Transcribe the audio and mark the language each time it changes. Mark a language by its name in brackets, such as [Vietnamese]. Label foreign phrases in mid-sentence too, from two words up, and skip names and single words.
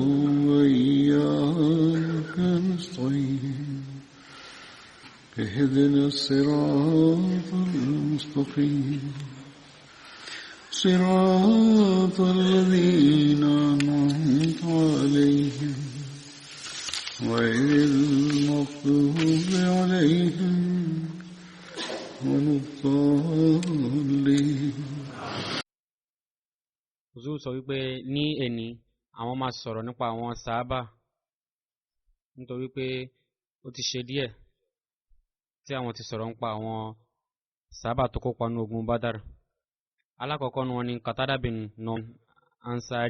[Arabic] وإياك نستعين اهدنا الصراط المستقيم صراط الذين أنعمت عليهم غير المغضوب عليهم ولا الضالين. [Yoruba] Zul sọ wípé ní ẹni àwọn máa sọ̀rọ̀ nípa àwọn sàábà nítorí pé ó ti ṣe díẹ̀ tí àwọn ti sọ̀rọ̀ nípa àwọn sàábà tó kópa ní ogun Badar. Alákọ̀ọ́kọ́ ni wọ́n ní Qatada bin Nu'man Ansari.